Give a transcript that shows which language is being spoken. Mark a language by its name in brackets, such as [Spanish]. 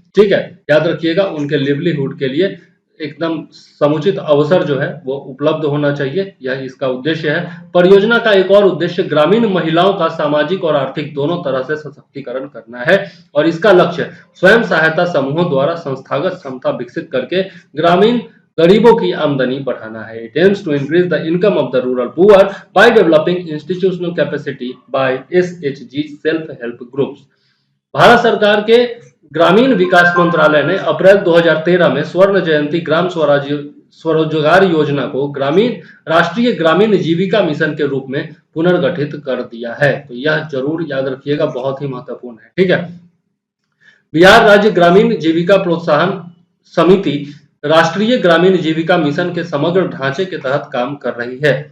[Hindi] ठीक है, याद रखिएगा, उनके लिवलीहुड के लिए एकदम समुचित अवसर जो है वो उपलब्ध होना चाहिए, यह इसका उद्देश्य है। परियोजना का एक और उद्देश्य ग्रामीण महिलाओं का सामाजिक और आर्थिक दोनों तरह से सशक्तिकरण करना है और इसका लक्ष्य स्वयं सहायता समूहों द्वारा संस्थागत क्षमता विकसित करके ग्रामीण गरीबों की आमदनी बढ़ाना है। [English] It aims to increase the income of the rural poor by developing institutional capacity by SHG self help groups। [Hindi] Bharat सरकार के ग्रामीण विकास मंत्रालय ने अप्रैल 2013 में स्वर्ण जयंती ग्राम स्वरोजगार योजना को राष्ट्रीय ग्रामीण जीविका मिशन के रूप में पुनर्गठित कर दिया है। तो यह जरूर याद रखिएगा, बहुत ही महत्वपूर्ण है। ठीक है, बिहार राज्य ग्रामीण जीविका प्रोत्साहन समिति राष्ट्रीय ग्रामीण जीविका मिशन के समग्र ढांचे के तहत काम कर रही है।